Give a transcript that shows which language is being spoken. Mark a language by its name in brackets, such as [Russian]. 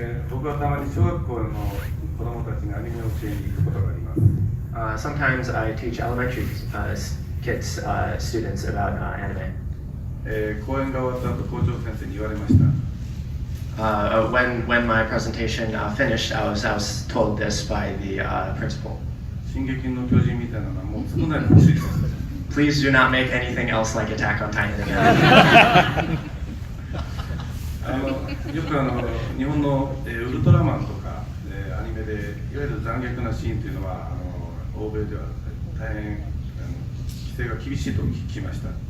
[Japanese] 僕はたまに小学校の子供たちにアニメを教えに行くことがあります。 [English] Sometimes I teach elementary kids, students about anime. [Japanese] 講演が終わった後、校長先生に言われました。 [English] When my presentation finished, I was told this by the principal. [Japanese] 進撃の巨人みたいなのはもう作らないでほしいです。 [English] Please do not make anything else like Attack on Titan again. [Japanese] よく日本のウルトラマンとかアニメでいわゆる残虐なシーンというのは欧米では大変規制が厳しいと聞きました。